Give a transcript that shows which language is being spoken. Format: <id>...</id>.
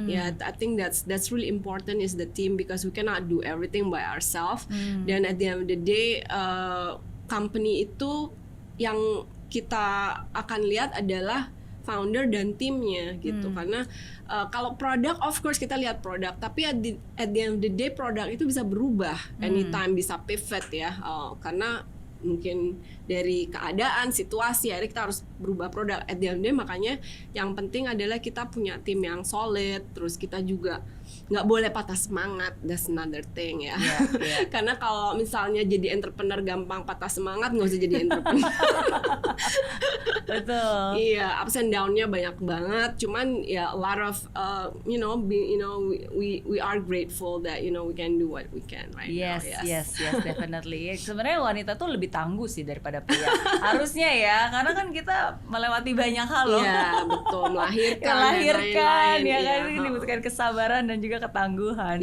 <en>I think that's really important, is the team, because we cannot do everything by ourselves.</en> <id>Dan</id> <en>at the end of the day,</en> <id>company itu yang kita akan lihat adalah founder dan timnya gitu. Karena kalau produk,</id> <en>of course</en> <id>kita lihat produk, tapi</id> <en>at the end of the day</en> <id>produk itu bisa berubah</id> <en>anytime,</en> <id>bisa pivot ya, karena mungkin dari keadaan, situasi, akhirnya kita harus berubah produk at the end of the day. Makanya yang penting adalah kita punya tim yang solid, terus kita juga nggak boleh patah semangat.</id> <en>That's another thing</en> <id>ya. Karena kalau misalnya jadi entrepreneur gampang patah semangat, nggak usah jadi entrepreneur. Betul. Iya, ups and down-nya banyak banget. Cuman ya</id> <en>a lot of we are grateful that we can do what we can right now. Yes, definitely.</en> <id>Sebenarnya wanita tuh lebih tangguh sih daripada pria. Harusnya ya, karena kan kita melewati banyak hal loh. Iya, betul. Melahirkan ya kan, ini dibutuhkan kesabaran dan juga ketangguhan.</id>